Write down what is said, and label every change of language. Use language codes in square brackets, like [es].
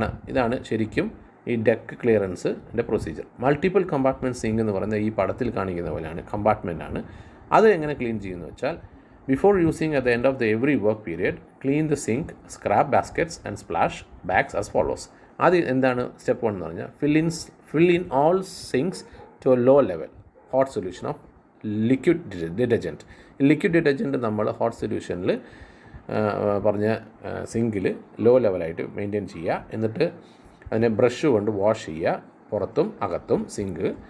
[ml] ഇതാണ് ശരിക്കും ഈ deck ക്ലിയറൻസിൻ്റെ procedure. Multiple compartment zinc എന്ന് പറയുന്നത് ഈ പടത്തിൽ കാണിക്കുന്ന പോലെയാണ്, കമ്പാർട്ട്മെൻറ്റാണ്. അത് എങ്ങനെ ക്ലീൻ ചെയ്യുന്നു വെച്ചാൽ, [en] Before using at the end of the every work period clean the sink, scrap baskets and splash bags as follows. [ml] ആദ്യം എന്താണ് സ്റ്റെപ്പ് 1 എന്ന് പറഞ്ഞാൽ, [en] fill in all sinks to a low level hot solution of liquid detergent. [ml] Liquid detergent നമ്മൾ hot സൊല്യൂഷനിൽ പറഞ്ഞ സിങ്കിൽ law ലെവലായിട്ട് maintain ചെയ്യുക. എന്നിട്ട് അതിനെ ബ്രഷ് കൊണ്ട് വാഷ് ചെയ്യുക, പുറത്തും അകത്തും സിങ്ക്.